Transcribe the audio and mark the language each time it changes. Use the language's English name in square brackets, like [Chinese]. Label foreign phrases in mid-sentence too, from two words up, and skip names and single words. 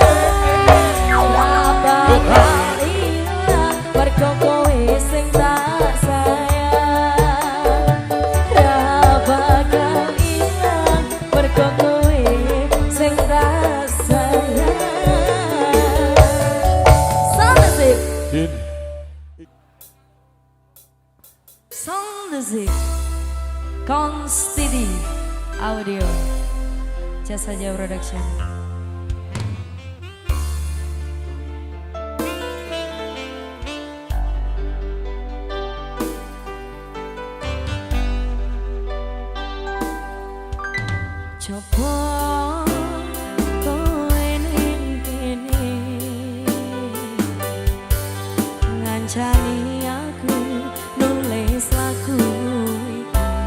[Javanese] Ra bakal ilang mergo kowe sing tak sayang. Ra bakal ilang mergo kowe sing tak sayang. [English] Sound music. Din. Sound music. [Javanese] Konstidi Audio Jasa Jauh Production. Coba kowe ning kene ngancani aku nulis lagu iki.